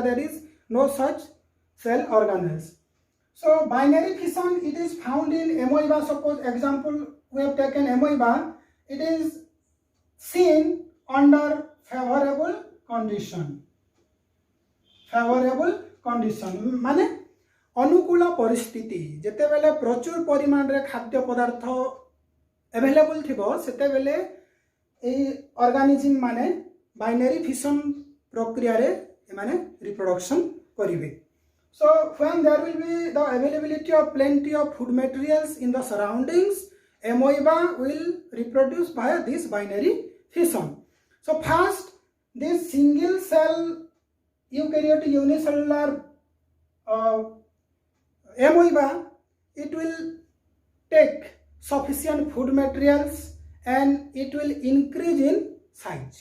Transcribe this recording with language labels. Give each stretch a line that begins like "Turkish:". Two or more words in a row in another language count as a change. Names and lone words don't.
English: There is no such cell organelles. So binary fission, it is found in amoeba. Suppose example we have taken amoeba. It is seen under favorable condition. Favorable condition
Odia: ମାନେ ଅନୁକୂଳ ପରିସ୍ଥିତି ଜେତେ ବେଳେ ପ୍ରଚୁର ପରିମାଣ ରେ ଖାଦ୍ୟ ପଦାର୍ଥ ଅବେଲେବଲ ଥିବୋ ସେତେ ବେଳେ ଏ ଅର୍ଗାନିଜ୍ମ ମାନେ
English: binary fission
Odia: ପ୍ରକ୍ରିୟା ରେ ମାନେ ରିପ୍ରୋଡକ୍ସନ କରିବେ.
English: So when there will be the availability of plenty of food materials in the surroundings, amoeba will reproduce by this binary fission. So first, this single cell eukaryotic unicellular amoeba, it will take sufficient food materials and it will increase in size.